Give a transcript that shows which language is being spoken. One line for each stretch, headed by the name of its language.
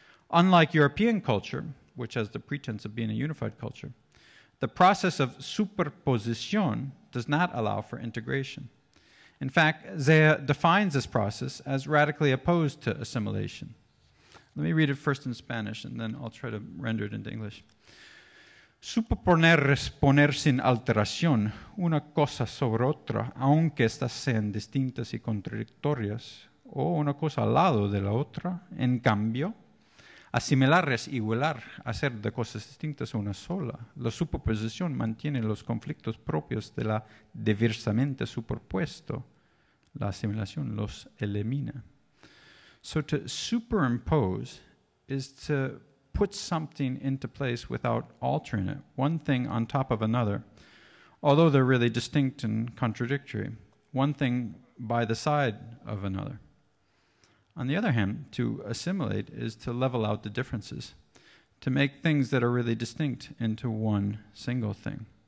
English: Unlike European culture, which has the pretense of being a unified culture, the process of superposición does not allow for integration. In fact, Zea defines this process as radically opposed to assimilation. Let me read it first in Spanish, and then I'll try to render it into English.
Spanish: Superponer es poner sin alteración una cosa sobre otra, aunque estas sean distintas y contradictorias, o una cosa al lado de la otra. En cambio, asimilar es igualar, hacer de cosas distintas una sola. La superposición mantiene los conflictos propios de la diversamente superpuesto. La asimilación los elimina.
English: So to superimpose is to put something into place without altering it, one thing on top of another, although they're really distinct and contradictory, one thing by the side of another. On the other hand, to assimilate is to level out the differences, to make things that are really distinct into one single thing.